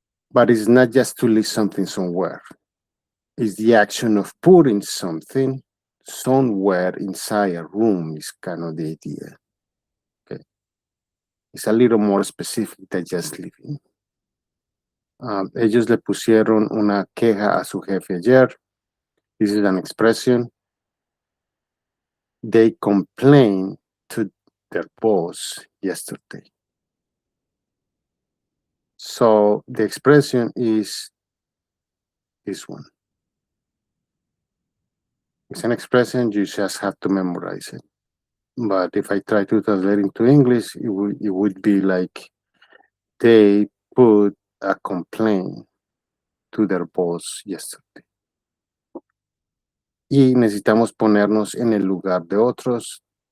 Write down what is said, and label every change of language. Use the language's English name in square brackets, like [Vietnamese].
[English] But it's not just to leave something somewhere. It's the action of putting something somewhere inside a room is kind of the idea. Okay. It's a little more specific than just living. [Spanish] Ellos le pusieron una queja a su jefe ayer. [English] This is an expression. They complained to their boss yesterday. So the expression is this one. It's an expression, you just have to memorize it. But if I try to translate into English, it would be like they put a complaint to their boss yesterday. [Spanish] Y necesitamos ponernos en el lugar de otros.